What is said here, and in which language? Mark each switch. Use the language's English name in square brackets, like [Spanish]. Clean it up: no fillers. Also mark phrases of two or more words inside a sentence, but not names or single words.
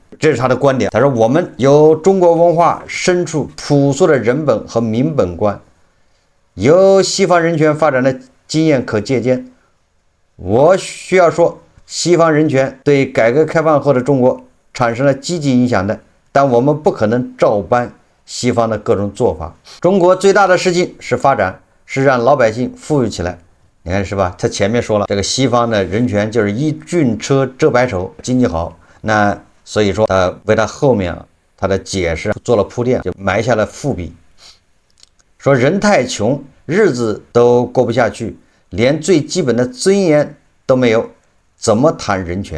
[Chinese] 這是他的觀點。他說我們有中國文化深處樸素的人本和民本觀，有西方人權發展的經驗可借鑑。我需要說，西方人權對改革開放後的中國產生了積極影響的，但我們不可能照搬西方的各種做法。中國最大的事情是發展，是讓老百姓富裕起來。你看是吧？他前面說了，這個西方的人權就是一俊遮百醜，經濟好。那所以說為他後面他的解釋做了鋪墊，就埋下了伏筆。說人太窮，日子都過不下去，連最基本的尊嚴都沒有，怎麼談人權？